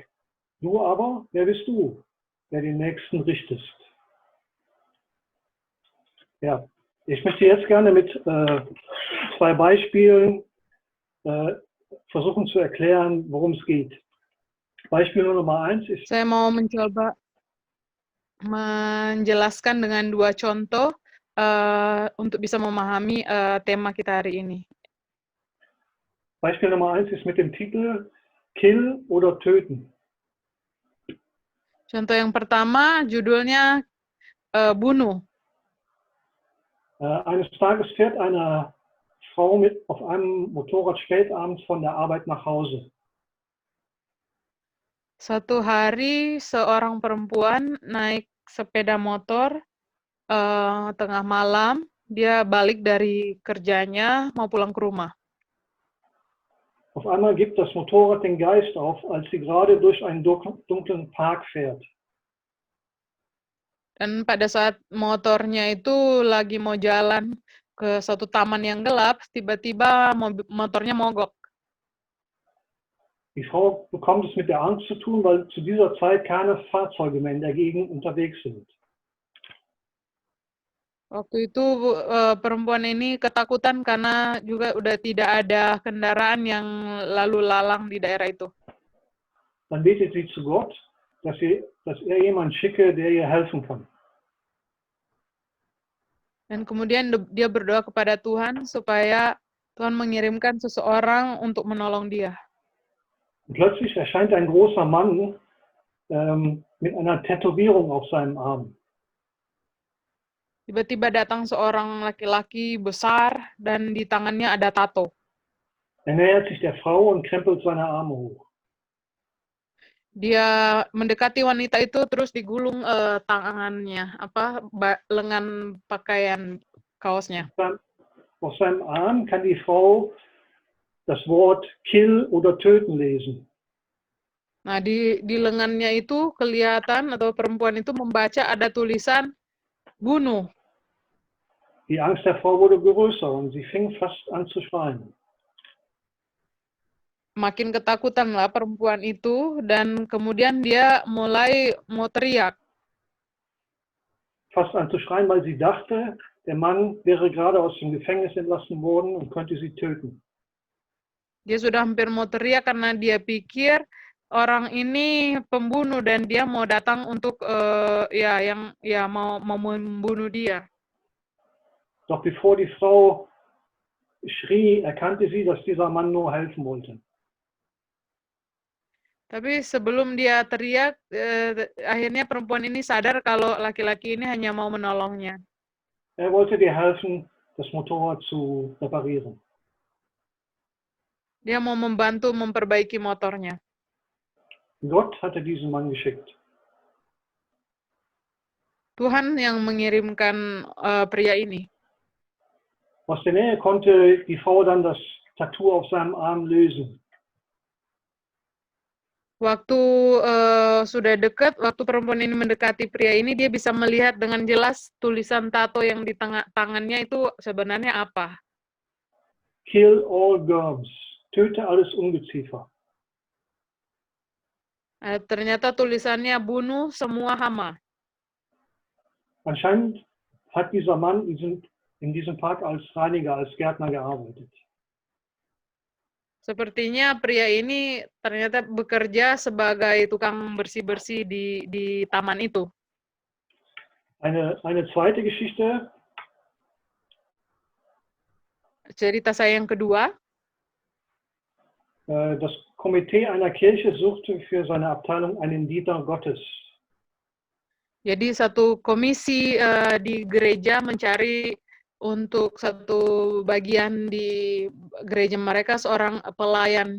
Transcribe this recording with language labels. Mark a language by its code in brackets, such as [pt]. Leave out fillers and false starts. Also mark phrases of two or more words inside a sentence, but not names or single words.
[de] Du aber, wer bist du, der den Nächsten richtest? Ja, ich möchte jetzt gerne mit zwei Beispielen versuchen zu erklären, worum es geht. Beispiel Nummer 1 ist... [id] Saya mau mencoba menjelaskan dengan dua contoh untuk bisa memahami tema kita hari ini. [de] Beispiel Nummer 1 ist mit dem Titel Kill oder Töten. [id] Contoh yang pertama judulnya bunuh. [de] Eines Tages fährt eine Frau auf einem Motorrad spät abends von der Arbeit nach Hause. [id] Suatu hari seorang perempuan naik sepeda motor tengah malam, dia balik dari kerjanya mau pulang ke rumah. [de] Auf einmal gibt das Motorrad den Geist auf, als sie gerade durch einen dunklen Park fährt. [id] Dan pada saat motornya itu lagi mau jalan ke suatu taman yang gelap, tiba-tiba motornya mogok. [de] Die Frau bekommt es mit der Angst zu tun, weil zu dieser Zeit keine Fahrzeuge mehr in der Gegend unterwegs sind. [id] Waktu itu perempuan ini ketakutan karena juga udah tidak ada kendaraan yang lalu lalang di daerah itu. [de] Dann betet sie zu Gott, dass er jemanden schicke, der ihr helfen kann. [id] Dan kemudian dia berdoa kepada Tuhan supaya Tuhan mengirimkan seseorang untuk menolong dia. [de] Und plötzlich erscheint ein großer Mann mit einer Tätowierung auf seinem Arm. [id] Tiba-tiba datang seorang laki-laki besar dan di tangannya ada tato. [de] Er nähert sich der Frau und krempelt seine Arme hoch. [id] Dia mendekati wanita itu terus digulung tangannya, lengan pakaian kaosnya. [de] Auf seinem Arm kann die Frau das Wort kill oder töten lesen. [id] Nah, di lengannya itu kelihatan atau perempuan itu membaca ada tulisan bunuh. [de] Die Angst der Frau wurde größer und sie fing fast an zu schreien. [id] Makin ketakutanlah perempuan itu dan kemudian dia mulai mau teriak. [de] Fast an zu schreien, weil sie dachte, der Mann wäre gerade aus dem Gefängnis entlassen worden und könnte sie töten. [id] Dia sudah hampir mau teriak karena dia pikir orang ini pembunuh dan dia mau datang untuk mau membunuh dia. [de] Doch bevor die Frau schrie, erkannte sie, dass dieser Mann nur helfen wollte. [id] Tapi sebelum dia teriak, akhirnya perempuan ini sadar kalau laki-laki ini hanya mau menolongnya. [de] Er wollte dir helfen, das Motorrad zu reparieren. [id] Dia mau membantu memperbaiki motornya. [de] Gott hatte diesen Mann geschickt. [id] Tuhan yang mengirimkan pria ini. [de] Aus der Nähe konnte die Frau dann das Tattoo auf seinem Arm lösen. [id] Waktu sudah dekat, waktu perempuan ini mendekati pria ini, dia bisa melihat dengan jelas tulisan tato yang di tangannya itu sebenarnya apa. [en] Kill all germs. [de] Töte alles Ungeziefer. [id] Ternyata tulisannya bunuh semua hama. [de] Anscheinend hat dieser Mann in diesem Park als Reiniger, als Gärtner gearbeitet. [id] Sepertinya pria ini ternyata bekerja sebagai tukang bersih-bersih di taman itu. [de] Eine zweite Geschichte. [id] Cerita saya yang kedua. [de] Das Komitee einer Kirche suchte für seine Abteilung einen Diener Gottes. [id] Jadi satu komisi di gereja mencari untuk satu bagian di gereja mereka seorang pelayan.